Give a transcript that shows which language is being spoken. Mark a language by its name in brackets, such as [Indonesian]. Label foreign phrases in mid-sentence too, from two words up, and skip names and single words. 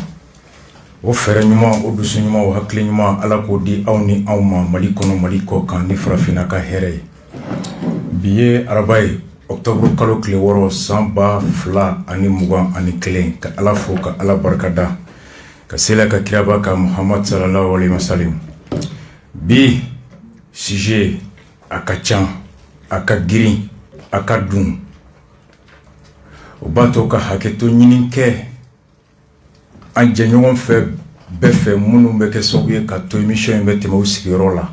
[Bambara] O fɛrɛ ɲuman, o dusu ɲuman, o hakili ɲuman Ala k'o di aw ni anw ma Mali kɔnɔ Mali kɔ kan ni farafina ka hɛrɛ ye. Bi ye araba ye octobre kalo tile 6 san 2021 ka Ala fo ka Ala barikada ka sela ka kiraba ka Muhammad [Arabic] صلى الله عليه وسلم. [Bambara] Bi sujet a ka can, a ka girin, a ka dun. O b'a to ka hakɛto ɲini kɛ an jɛɲɔgɔn fɛ bɛɛ fɛ minnu bɛ kɛ sababu ye ka to émission in bɛ tɛmɛ u sigiyɔrɔ la.